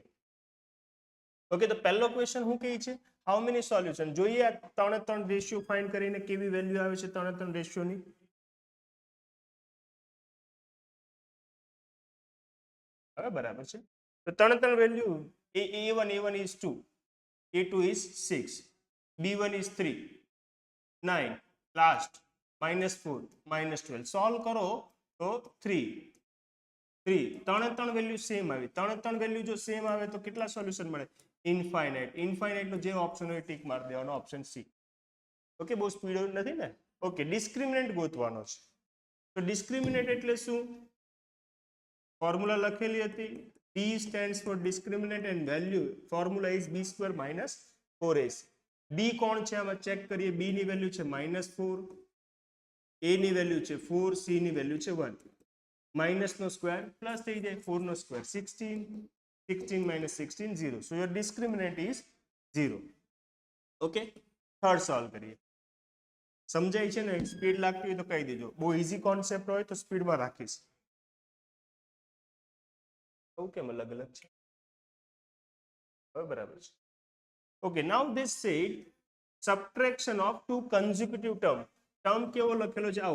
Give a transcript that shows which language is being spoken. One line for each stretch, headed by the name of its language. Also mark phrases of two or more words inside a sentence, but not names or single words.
Gujarati: ઓકે, તો પહેલો ક્વેશ્ચન શું કહે છે?
English: how many solution.
Gujarati: જોઈએ આ ત્રણ
English: ratio find
Gujarati: કરીને કેવી વેલ્યુ આવે છે ત્રણ રેશિયોની. હવે બરાબર છે. તો ત્રણ વેલ્યુ
English: a1 is 2, a2 is 6, b1 is 3, 9, લાસ્ટ -4, -12.
Gujarati: સોલ્વ કરો તો 3 ત્રણ
English: value same
Gujarati: આવી. ત્રણ વેલ્યુ જો સેમ આવે તો કેટલા સોલ્યુશન મળે? ઇન્ફાઇનાઇટ નો જે ઓપ્શન હોય ટીક મારી દેવાનો,
English: option C.
Gujarati: ઓકે, બહુ સ્પીડ નથી ને. ઓકે, ડિસ્ક્રિમિનન્ટ ગોતવાનો છે. તો ડિસ્ક્રિમિનન્ટ એટલે શું? ફોર્મ્યુલા લખેલી હતી.
English: D stands for discriminant and value formula is b² - 4ac.
Gujarati: b કોણ છે આમાં ચેક કરીએ. b ની વેલ્યુ છે -4, a ની વેલ્યુ છે 4, c ની વેલ્યુ છે 1. માઇનસ નો સ્ક્વેર પ્લસ થઈ જાય, 4 નો સ્ક્વેર 16, 16 - 16 0.
English: so your discriminant is 0.
Gujarati: ઓકે, થર્ડ સોલ્વ કરીએ. સમજાય છે ને? સ્પીડ લાગતી હોય તો કહી દેજો. બહુ
English: easy concept
Gujarati: હોય તો સ્પીડમાં રાખીશ. કેમ અલગ છે? બરાબર છે.
English: okay, now this said subtraction of two consecutive term
Gujarati: કેવો લખેલો છે?